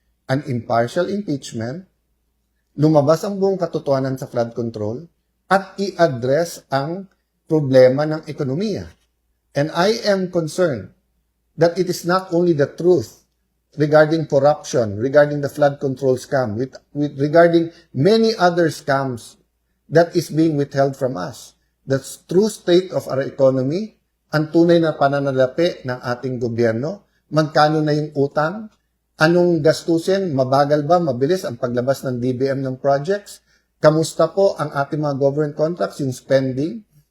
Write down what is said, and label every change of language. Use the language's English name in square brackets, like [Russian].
[English] An impartial impeachment, [Filipino] lumabas ang buong katotohanan sa flood control, at i-address ang problema ng ekonomiya. [English] And I am concerned that it is not only the truth regarding corruption, regarding the flood control scam, regarding many other scams that is being withheld from us. The true state of our economy, [Filipino] ang tunay na pananalapi ng ating gobyerno, magkano na yung utang, anong gastusin, mabagal ba, mabilis ang paglabas ng DBM ng projects, kamusta po ang ating mga government contracts, yung spending.